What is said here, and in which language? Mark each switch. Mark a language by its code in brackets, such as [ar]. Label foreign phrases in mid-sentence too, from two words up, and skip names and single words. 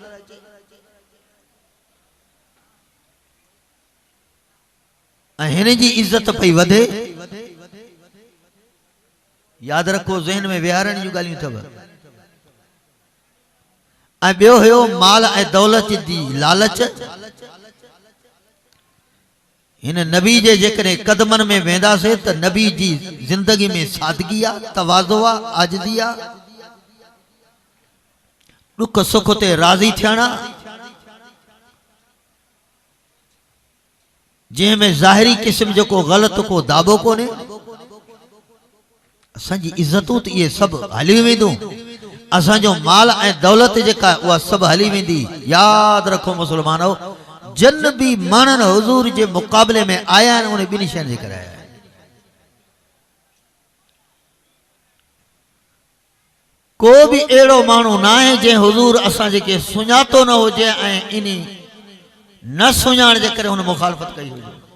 [sd] हिन जी इज्जत पई वधे। याद रखो, ज़हन में विहारण जूं ॻाल्हियूं अथव। ऐं ॿियो हुयो माल ऐं दौलत जी लालच। इन नबी जे जेकरे कदमन में वेंदा से त नबी जी जिंदगी में सादगी आ, तवाज़ो आ, आजिज़ी आ, दुख सुख ते राज़ी थियणा, जंहिंमें ज़ाहिरी किस्म जो को गलत को दाबो कोने। असांजी इज्जतूं त इहे सभु हली वेंदियूं, असांजो माल ऐं दौलत जेका उहा सभु हली वेंदी। यादि रखो मुस्लमानो, जन भी मानन हुजूर जे मुक़ाबले में आया आहिनि उन ॿिनी शयुनि जे करे आया आहिनि। को बि अहिड़ो माण्हू न आहे जंहिं हुजूर असां जेके सुञातो न हुजे ऐं इन न सुञाण जे करे हुन मुखालफ़त कई हुजे।